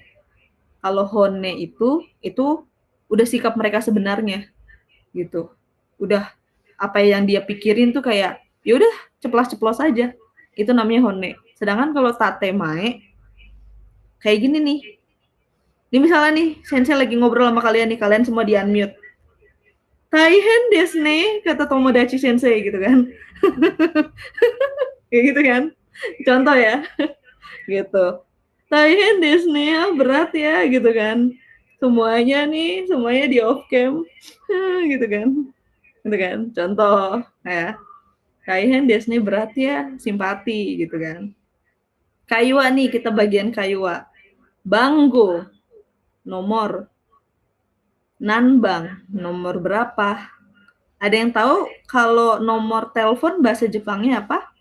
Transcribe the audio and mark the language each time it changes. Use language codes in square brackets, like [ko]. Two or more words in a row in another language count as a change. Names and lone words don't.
[id] Kalau honne itu udah sikap mereka sebenarnya gitu. Udah apa yang dia pikirin tuh kayak ya udah ceplas-ceplos aja. Itu namanya honne. Sedangkan kalau tatemae kayak gini nih. Ini misalnya nih, sensei lagi ngobrol sama kalian nih, kalian semua di-unmute. [ja] 大変ですね, [id] kata Tomodachi sensei gitu kan. Kayak gitu kan. Contoh ya. Gitu. [ja] 大変ですね, [id] berat ya gitu kan. Semuanya di off cam. Gitu kan. Gitu kan. Contoh ya. [ja] 大変ですね, [id] berat ya, simpati gitu kan. Kaiwa nih, kita bagian kaiwa. Banggo, nomor. Nanbang, nomor berapa? Ada yang tahu kalau nomor telepon bahasa Jepangnya apa?